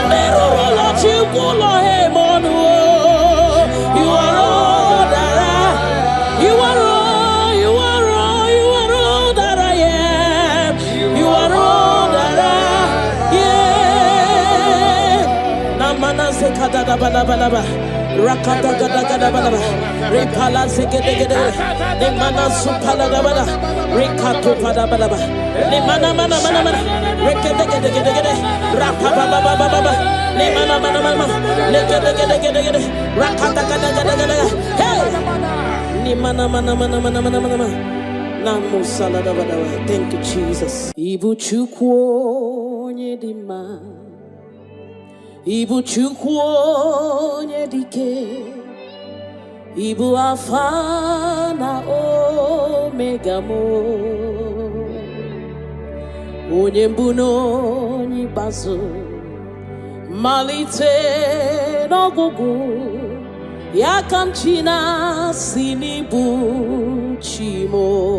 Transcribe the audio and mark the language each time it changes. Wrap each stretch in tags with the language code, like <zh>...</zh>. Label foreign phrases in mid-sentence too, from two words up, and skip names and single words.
<en>Never let you go him on the wall. You are all that I am. You are all, you are all, you are all that I am. You are all that I am. Namana sekada balaba. Rakata gada gada balaba. Repala segede gede. Nemana supala balaba. Rekato pada balaba. Nemana mana mana mana. Rekede gede gede gede. Rapapa baba baba. Nemana mana mana. Legede gede gede gede. Rakata gada gada gada. Hey. Nemana mana mana mana mana mana. Namu salada balaba. Thank you, Jesus.</en> <ig>Ibu chukwu nyedima. Ibu chukwu onye dike, Ibu Alpha na Omega mo, onye mbụ na onye ikpeazụ, malite n'ọgwụgwụ, ya ka m chi na-asị n'ibu chi mo.</ig>